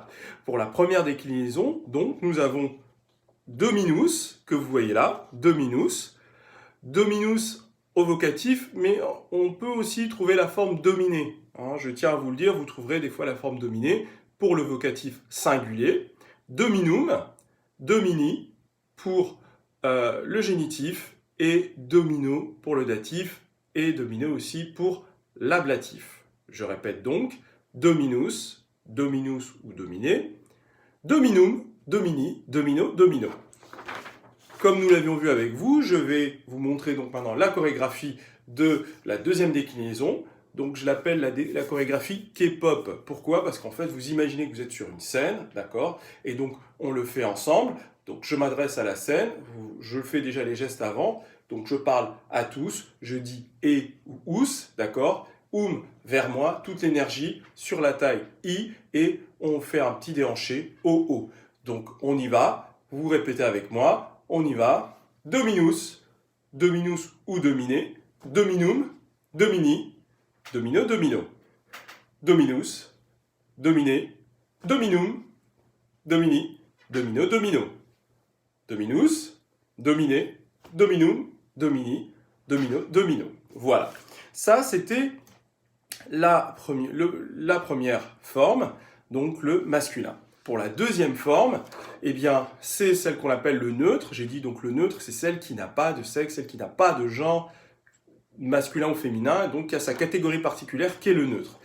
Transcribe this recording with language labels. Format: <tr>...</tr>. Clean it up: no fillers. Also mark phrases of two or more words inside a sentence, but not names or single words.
<fr>Pour la première déclinaison, donc, nous avons dominus, que vous voyez là, dominus au vocatif, mais on peut aussi trouver la forme dominée. Hein, je tiens à vous le dire, vous trouverez des fois la forme dominée pour le vocatif singulier,</fr> <la>dominum, domini</la> <fr>pour le génitif, et domino pour le datif, et domino aussi pour l'ablatif. Je répète donc,</fr> <la>dominus, dominus ou dominé, dominum, domini, domino, domino.</la> <fr>Comme nous l'avions vu avec vous, je vais vous montrer donc maintenant la chorégraphie de la deuxième déclinaison. Donc je l'appelle la chorégraphie K-pop. Pourquoi? Parce qu'en fait, vous imaginez que vous êtes sur une scène, d'accord? Et donc on le fait ensemble. Donc je m'adresse à la scène, je fais déjà les gestes avant. Donc je parle à tous, je dis et ou ous, d'accord? Vers moi, toute l'énergie sur la taille I, et on fait un petit déhanché O. Donc on y va, vous répétez avec moi, on y va.</fr> <la>Dominus, dominus ou dominé, dominum, domini, domino, domino. Dominus, dominé, dominum, domini, domino, domino. Dominus, dominé, dominum, domini, domino, domino.</la> <fr>Voilà. Ça, c'était la première forme, donc le masculin. Pour la deuxième forme, eh bien, c'est celle qu'on appelle le neutre. J'ai dit donc le neutre, c'est celle qui n'a pas de sexe, celle qui n'a pas de genre masculin ou féminin, donc il y a sa catégorie particulière qui est le neutre.</fr>